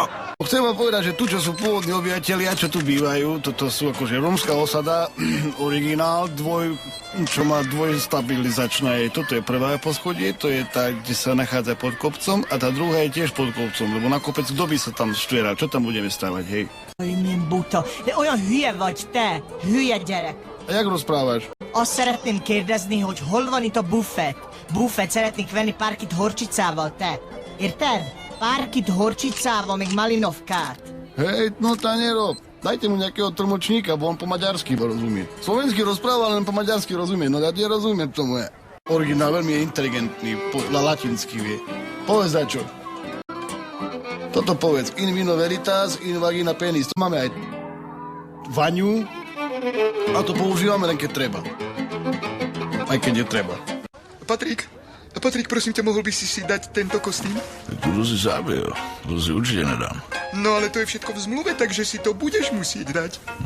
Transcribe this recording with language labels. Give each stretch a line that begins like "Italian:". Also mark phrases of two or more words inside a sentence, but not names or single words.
Slovak: Chcem vám povedať, že tu, čo sú pôvodní obyvatelia, čo tu bývajú, toto sú akože rómska osada, originál, čo má dvojstabilizačné. Toto je prvé poschodie, to je tá, kde sa nachádza pod kopcom a tá druhá je tiež pod kopcom, lebo na kopec kto by sa tam štvieral, čo tam budeme stavať, hej?
Hungarian: Milyen buta, de olyan hülye vagy te, hülye gyerek.
Slovak: A jak rozprávaš?
Hungarian: Azt szeretném kérdezni, hogy hol van itt a buffet? Buffet szeretnék venni pár kit horcsicával, te. Érted? Pár kit horcsicával, még malinovkát.
Slovak: Hej, no tá nerob. Dajte mu nejakého tlmočníka, bo on po maďarsky rozumie. Slovensky rozpráva, len po maďarsky rozumie. No ja nerozumiem tomu. Originál veľmi je inteligentný, na latinsky vie. Povedz čo. Toto povedz.
Latin: In vino veritas, in vagina penis.
Slovak: To máme aj vaňu a to používame len keď treba. Aj keď je treba. Patrik, prosím ťa, mohol by si dať tento kostým? To si zabil, to si určite nedám. No ale to je všetko v zmluve, takže si to budeš musieť dať.